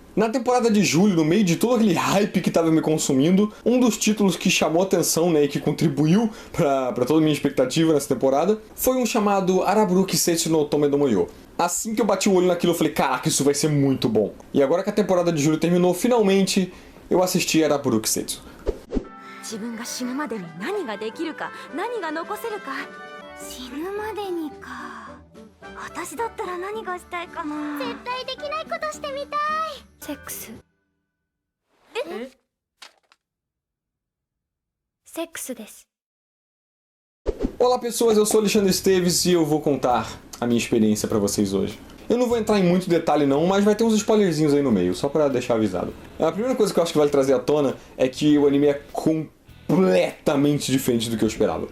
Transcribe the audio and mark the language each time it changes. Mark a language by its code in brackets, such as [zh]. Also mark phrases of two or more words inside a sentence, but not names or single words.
[pt] Na temporada de julho, no meio de todo aquele hype que tava me consumindo, um dos títulos que chamou atenção, né, e que contribuiu pra toda a minha expectativa nessa temporada, foi um chamado Araburu Kisetsu no Otome do Moyo. Assim que eu bati o olho naquilo, eu falei, caraca, isso vai ser muito bom. E agora que a temporada de julho terminou, finalmente, eu assisti Araburu Kisetsu. [ja] 自分が死ぬまでに何ができるか何が残せるか死ぬまでにか私だったら何がしたいかな絶対できないことしてみたいセックスえセックスです [pt] Olá pessoas, eu sou Alexandre Esteves e eu vou contar a minha experiência pra vocês hoje. Eu não vou entrar em muito detalhe não, mas vai ter uns spoilerzinhos aí no meio, só pra deixar avisado. A primeira coisa que eu acho que vale trazer à tona é que o anime é completamente diferente do que eu esperava.